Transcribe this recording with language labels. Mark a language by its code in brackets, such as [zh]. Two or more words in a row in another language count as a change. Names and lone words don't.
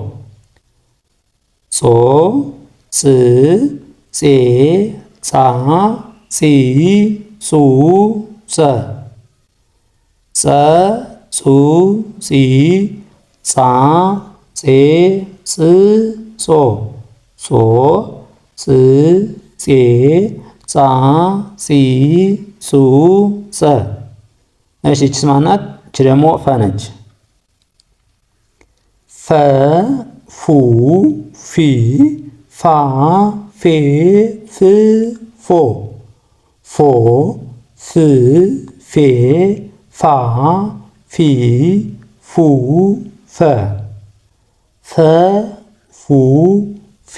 [am] ጾ ጽ ጼ ጻ ጺ ጹ ጸ ጸ ጹ ጺ ጻ ጼ ጽ ጾ ጾ ጽ ጼ ጻ ጺ ጹ ጸ። እሺ እቺስ ማናት? እቺ ደግሞ ፈ ነች። ፈ ፉ ፊ ፋ ፌ ፍ ፎ ፎ ፍ ፌ ፋ ፊ ፉ ፈ ፈ ፉ ፊ